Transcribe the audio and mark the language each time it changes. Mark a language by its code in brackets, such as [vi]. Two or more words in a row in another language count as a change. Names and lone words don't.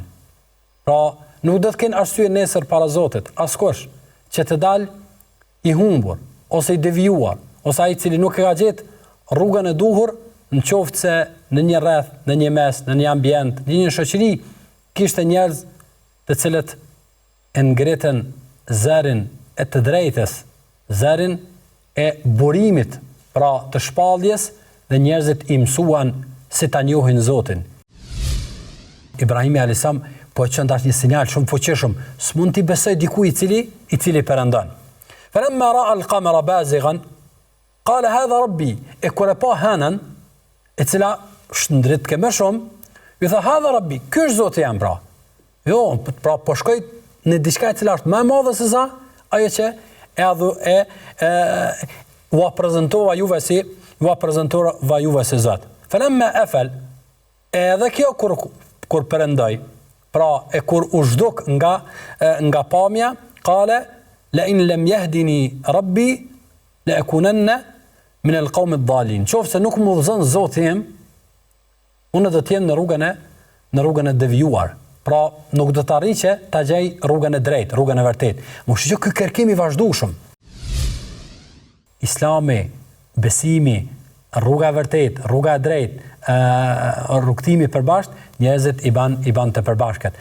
[sq] Pra, nuk do të kenë arsye nesër para Zotit, askush që të dalë i humbur, ose i devijuar, ose ai i cili nuk e ka gjetë rrugën e duhur, në qoftë se në një rreth, në një mes, në një ambient, në një shoqëri, kishte njerëz të cilët e ngritën zërin e të drejtës, zërin e burimit, pra të shpalljes, dhe njerëzit i mësuan si ta njohin Zotin. Ibrahimi a.s. po e qëndash një sinjal shumë fuqishëm, s'mund t'i besoj dikuj i cili perëndon. [ar] فلما رأى القمر بازغا قال هذا ربي, [sq] e kur e pa hënën, e cila shndrit ke më shumë, ju tha [ar] هذا ربي, [sq] ky është Zoti jam pra. Jo, pra po shkoj në diçka e cila është më e madhe se sa ajo që u prezantova juve si Zot. [ar] فلما أفل, [sq] edhe kjo kur perëndoi, pra e kur u zhduk nga pamja, [ar] قال لئن لم يهدني ربي لأكونن من القوم الضالين. [sq] Qofse nuk më udhëzon Zoti im, unë do të jem në rrugën e devijuar. Pra nuk do të arrij që ta gjej rrugën e drejtë, rrugën e vërtetë. Mos shqo ky kërkim i vazhdueshëm. Islami, besimi, rruga e vërtetë, rruga e drejtë, rrugtimi përbashkët, njerëzit i ban të përbashkët.